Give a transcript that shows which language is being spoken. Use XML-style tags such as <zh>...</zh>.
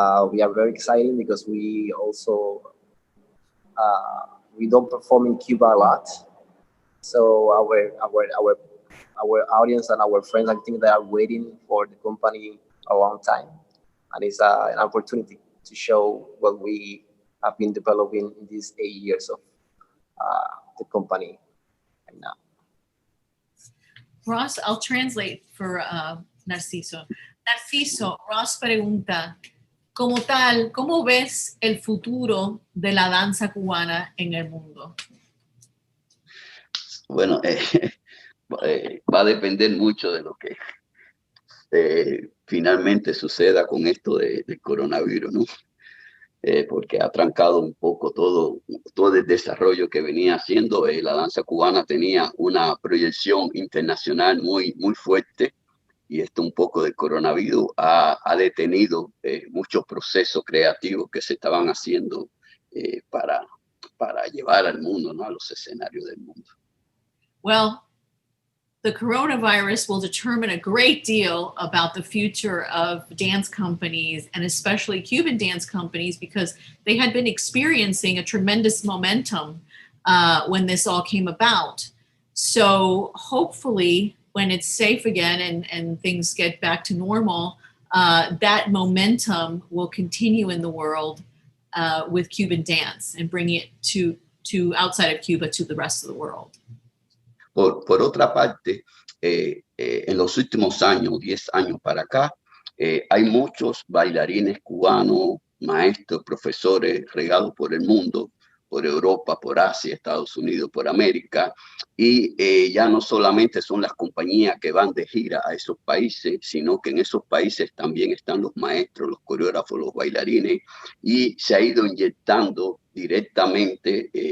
<en>We are very excited because we also we don't perform in Cuba a lot, so our audience and our friends, I think they are waiting for the company a long time, and it's an opportunity to show what we have been developing in these 8 years of the company right now. Ross, I'll translate for Narciso.</en> <es>Narciso, Ross pregunta, como tal, ¿cómo ves el futuro de la danza cubana en el mundo? Bueno, va a depender mucho de lo que finalmente suceda con esto del coronavirus, ¿no? Porque ha trancado un poco todo el desarrollo que venía haciendo. La danza cubana tenía una proyección internacional muy fuerte, y esto un poco del coronavirus ha detenido muchos procesos creativos que se estaban haciendo para llevar al mundo, ¿no? A los escenarios del mundo.</es> <en>Well, the coronavirus will determine a great deal about the future of dance companies, and especially Cuban dance companies, because they had been experiencing a tremendous momentum when this all came about. So hopefully when it's safe again and things get back to normal, that momentum will continue in the world with Cuban dance and bring it to outside of Cuba to the rest of the world.</en> <es>Por otra parte, en los últimos años, 10 años para acá, hay muchos bailarines cubanos, maestros, profesores regados por el mundo, por Europa, por Asia, Estados Unidos, por América, y ya no solamente son las compañías que van de gira a esos países, sino que en esos países también están los maestros, los coreógrafos, los bailarines, y se ha ido inyectando directamente</es>